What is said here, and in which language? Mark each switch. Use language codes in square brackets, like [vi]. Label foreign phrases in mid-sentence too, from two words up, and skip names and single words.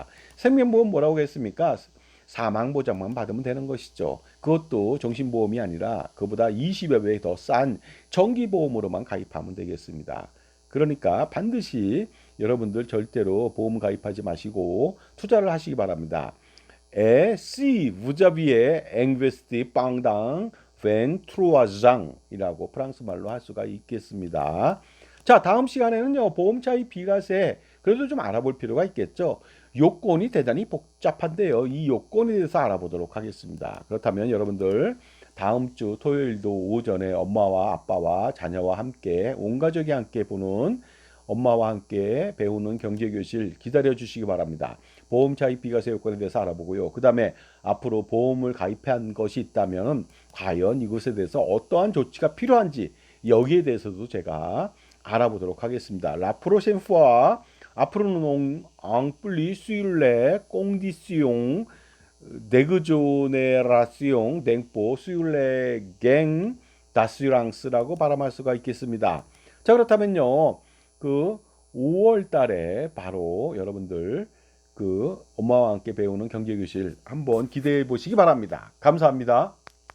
[ko] 생명보험 뭐라고 했습니까? 사망보장만 받으면 되는 것이죠. 그것도 정신보험이 아니라 그보다 20여 배 더 싼 정기보험으로만 가입하면 되겠습니다. 그러니까 반드시 여러분들 절대로 보험 가입하지 마시고 투자를 하시기 바랍니다. [fr] si vous aviez investi pendant 23ans [ko] 이라고 프랑스 말로 할 수가 있겠습니다. 자, 다음 시간에는요, 보험 차입 비과세 그래도 좀 알아볼 필요가 있겠죠. 요건이 대단히 복잡한데요. 이 요건에 대해서 알아보도록 하겠습니다. 그렇다면 여러분들 다음 주 토요일도 오전에 엄마와 아빠와 자녀와 함께 온 가족이 함께 보는 엄마와 함께 배우는 경제교실 기다려 주시기 바랍니다. 보험 차입 비과세 요건에 대해서 알아보고요. 그 다음에 앞으로 보험을 가입한 것이 있다면 과연 이것에 대해서 어떠한 조치가 필요한지 여기에 대해서도 제가 알아보도록 하겠습니다. [fr] La prochaine fois, apprenons un plus sur les conditions d'exonération d'impôt sur les gains d'assurance [ko] 라고 발음할 수가 있겠습니다. 자, 그렇다면요. 5월 달에 바로 여러분들 엄마와 함께 배우는 경제교실 한번 기대해 보시기 바랍니다. 감사합니다.